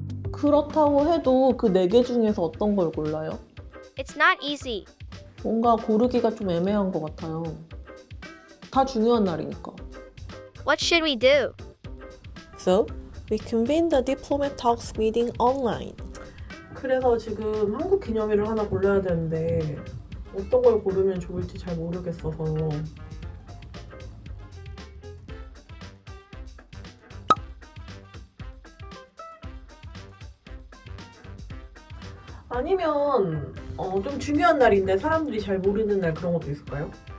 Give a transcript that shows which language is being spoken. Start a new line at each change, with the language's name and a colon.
Korean: 그렇다고 해도 그 4개 중에서 어떤 걸 골라요?
English: It's not easy.
Korean: 뭔가 고르기가 좀 애매한 것 같아요. 다 중요한 날이니까.
English: What should we do? So, we convened the Diplomat Talks meeting online.
Korean: 그래서 지금 한국 기념일을 하나 골라야 되는데 어떤 걸 고르면 좋을지 잘 모르겠어서 아니면 좀 중요한 날인데 사람들이 잘 모르는 날 그런 것도 있을까요?